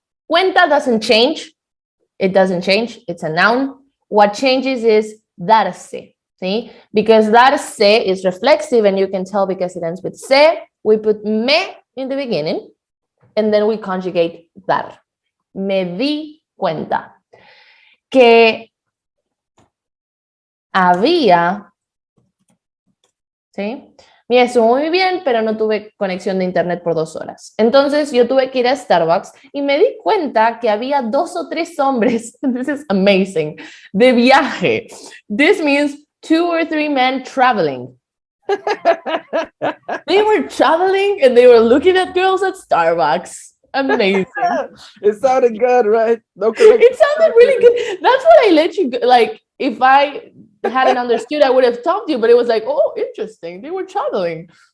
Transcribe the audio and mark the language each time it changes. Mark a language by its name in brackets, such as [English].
[English] Cuenta doesn't change. It doesn't change. It's a noun. What changes is darse. See? Because darse is reflexive, and you can tell because it ends with se. We put me in the beginning. And then we conjugate dar. [Spanish] Me di cuenta que había, ¿sí? Mira, estuvo muy bien, pero no tuve conexión de internet por 2 horas. Entonces yo tuve que ir a Starbucks y me di cuenta que había 2 o 3 hombres, [English] this is amazing, [Spanish] de viaje. [English] This means 2 or 3 men traveling. They were traveling and they were looking at girls at Starbucks. Amazing. It sounded good, right? No connection. It sounded really good. That's what I let you go. Like, if I hadn't understood, I would have told you, but it was like, oh, interesting. They were traveling.